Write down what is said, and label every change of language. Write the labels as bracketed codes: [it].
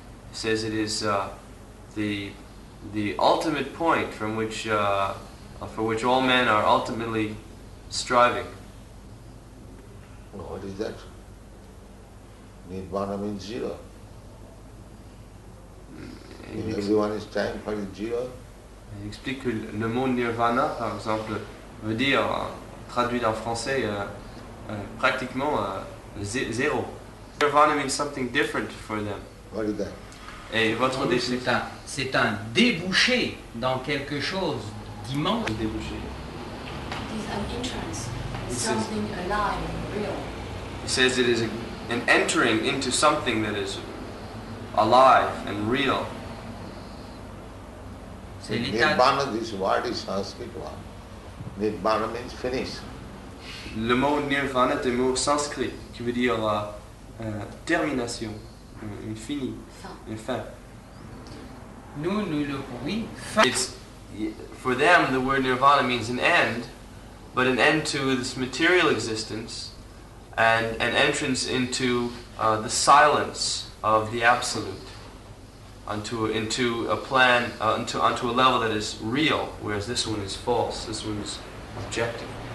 [en] It says it is the ultimate point from which for which all men are ultimately striving. What is that? Nirvana means zero. Everyone is trying for zero. [fr] Il explique que le mot nirvana, par exemple, veut dire, traduit en français, pratiquement zéro. [en] Nirvana means something different for them. What is that? [fr] Et votre c'est un débouché dans quelque chose d'immense. débouché. [en] It is an entrance, something alive and real. He says it is an entering into something that is alive and real. [fr] C'est l'état. [en] Nirvana, this word is Sanskrit word. Nirvana means finish. [fr] Le mot nirvana est un mot sanskrit qui veut dire termination, une finie, une fin. Nous le oui. Fin. [en] It's, for them, the word nirvana means an end, but an end to this material existence and an entrance into the silence of the absolute, into a plan, onto a level that is real, whereas this one is false, this one is objective.